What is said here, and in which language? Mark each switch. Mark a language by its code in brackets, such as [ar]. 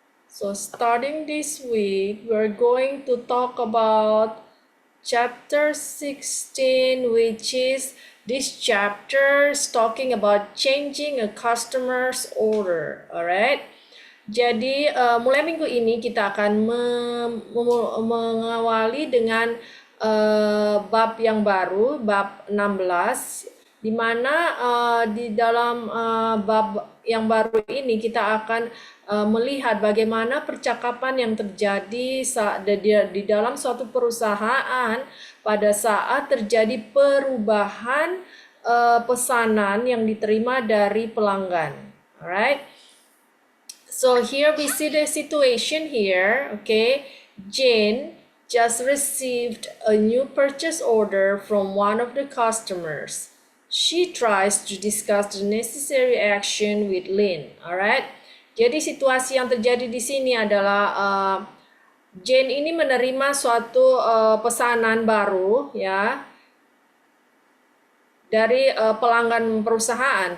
[en] So starting this week, we're going to talk about chapter 16, which is this chapter is talking about changing a customer's order. Alright. [id] Jadi mulai minggu ini kita akan mengawali dengan bab yang baru, bab 16, di mana di dalam bab yang baru ini kita akan melihat bagaimana percakapan yang terjadi di dalam suatu perusahaan pada saat terjadi perubahan pesanan yang diterima dari pelanggan. [en] Alright. So here we see the situation here, okay? Jane just received a new purchase order from one of the customers. She tries to discuss the necessary action with Lynn, alright? [id] Jadi situasi yang terjadi di sini adalah Jane ini menerima suatu pesanan baru ya dari pelanggan perusahaan.